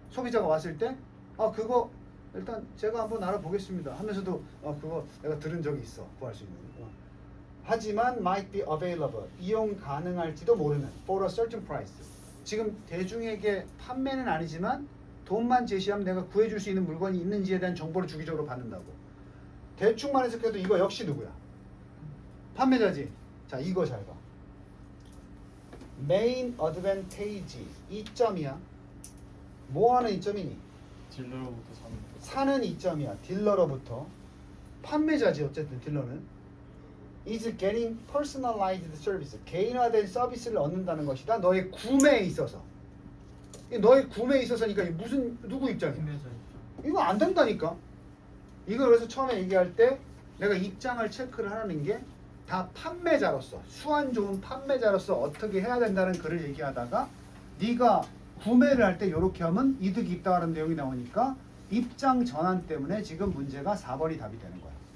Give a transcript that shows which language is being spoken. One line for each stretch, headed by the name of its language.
Korean: 소비자가 왔을 때 그거 일단 제가 한번 알아보겠습니다 하면서도 그거 내가 들은 적이 있어 구할 수 있는 하지만
English: might be available
Korean: 이용 가능할지도 모르는
English: for a certain price
Korean: 지금 대중에게 판매는 아니지만 돈만 제시하면 내가 구해줄 수 있는 물건이 있는지에 대한 정보를 주기적으로 받는다고 대충만 해석해도 이거 역시 누구야? 판매자지. 자 이거 잘 봐.
English: main advantage
Korean: 이점이야. 뭐 하는 이점이니? 딜러로부터 사는 거. 사는 이점이야. 딜러로부터. 판매자지 어쨌든 딜러는.
English: is getting personalized service.
Korean: 개인화된 서비스를 얻는다는 것이다. 너의 구매에 있어서. 너의 구매에 있어서니까 이게 무슨 누구 입장이야? 판매자 입장. 이거 안 된다니까. 이거 그래서 처음에 얘기할 때 내가 입장을 체크를 하는 게 다 판매자로서 수완 좋은 판매자로서 어떻게 해야 된다는 글을 얘기하다가 네가 구매를 할 때 이렇게 하면 이득이 있다는 내용이 나오니까 입장 전환 때문에 지금 문제가 4번이 답이 되는 거야.